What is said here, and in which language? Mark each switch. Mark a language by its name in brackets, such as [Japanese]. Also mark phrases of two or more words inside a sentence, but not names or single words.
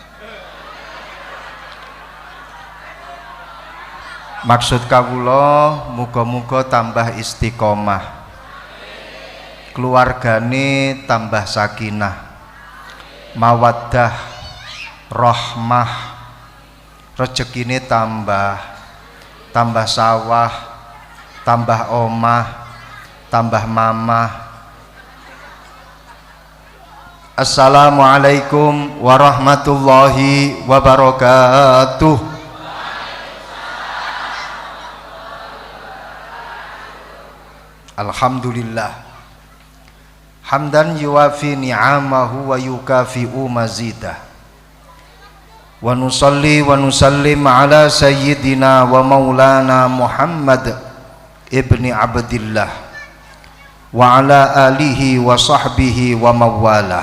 [Javanese] Maksud kawula muga-muga tambah istiqomah, keluargane tambah sakinah, mawaddah, rahmah, rezekine tambah sawah, tambah omah, tambah mamah. [Arabic] السلام عليكم ورحمة الله وبركاته. الحمد لله حمدا يوافي نعمه ويكافئ مزيده ونصلي ونسلم على سيدنا ومولانا محمد ابن عبد الله وعلى آله وصحبه ومولاه.